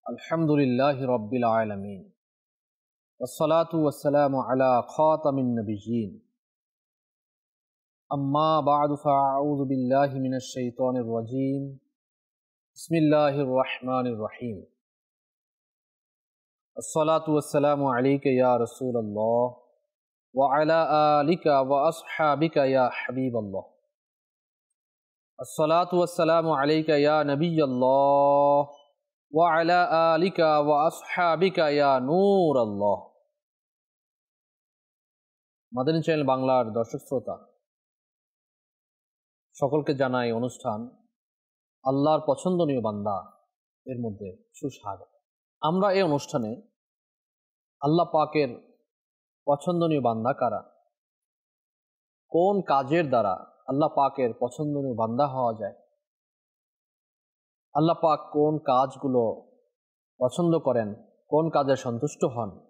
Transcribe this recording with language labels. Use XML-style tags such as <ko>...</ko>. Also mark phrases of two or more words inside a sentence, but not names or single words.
<ar>الحمد لله رب العالمين والصلاة والسلام على خاتم النبيين أما بعد فأعوذ بالله من الشيطان الرجيم بسم الله الرحمن الرحيم الصلاة والسلام عليك يا رسول الله وعلى آلك وأصحابك يا حبيب الله الصلاة والسلام عليك يا نبي الله وعلى آلك وأصحابك يا نور الله.</ar> <bn>মাদানী চ্যানেল বাংলার দর্শক শ্রোতা সকলকে জানাই অনুষ্ঠান আল্লাহর পছন্দনীয় বান্দা এর মধ্যে সুস্বাগত। আমরা এই অনুষ্ঠানে আল্লাহ পাকের পছন্দনীয় বান্দা কারা, কোন কাজের দ্বারা আল্লাহ পাকের পছন্দনীয় বান্দা হওয়া যায়, আল্লাহ পাক কোন কাজগুলো পছন্দ করেন, কোন কাজে সন্তুষ্ট হন,</bn>